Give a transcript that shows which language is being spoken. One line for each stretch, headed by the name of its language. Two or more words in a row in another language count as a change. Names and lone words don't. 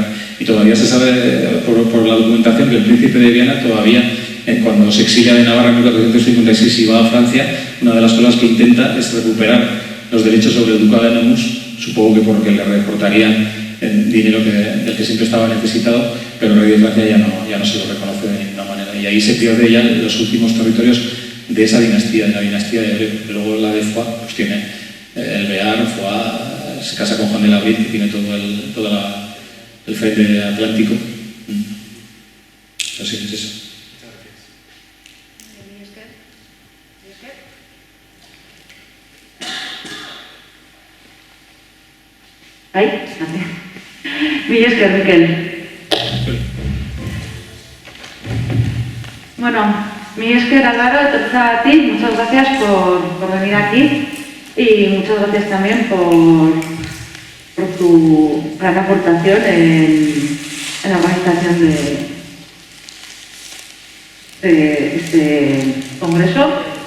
Spanish: Y todavía se sabe por la documentación que el príncipe de Viana todavía, cuando se exilia de Navarra en 1456 y va a Francia, una de las cosas que intenta es recuperar los derechos sobre el ducado de Nemours, supongo que porque le reportarían el dinero del que siempre estaba necesitado, pero el rey de Francia ya no se lo reconoce de ninguna manera. Y ahí se pierde ya los últimos territorios de esa dinastía, de la dinastía de Abreu. Luego la de Foix pues tiene el Bearn, Foix, se casa con Juan de Labrit, que tiene todo el frente atlántico. Así es eso.
Basque: Mila esker, Mikel. Bueno, mila esker,
Spanish: Álvaro, a ti, muchas gracias por venir aquí y muchas gracias también por tu gran aportación en la organización de este congreso.